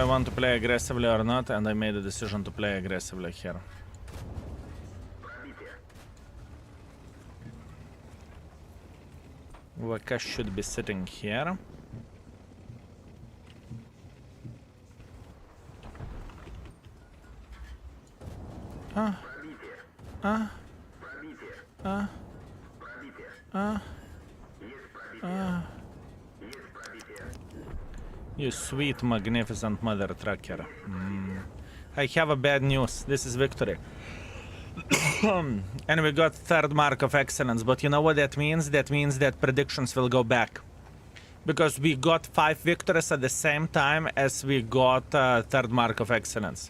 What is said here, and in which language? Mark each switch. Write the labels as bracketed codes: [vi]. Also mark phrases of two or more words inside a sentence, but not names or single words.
[en] want to play aggressively or not, and I made a decision to play aggressively here. Waka should be sitting here. [ru] Пробитие. Пробитие. Пробитие. Есть пробитие. Есть пробитие. [en] You sweet, magnificent mother trucker. I have a bad news. This is victory. And we got third mark of excellence. But you know what that means? That means that predictions will go back. Because we got 5 victories at the same time as we got third mark of excellence.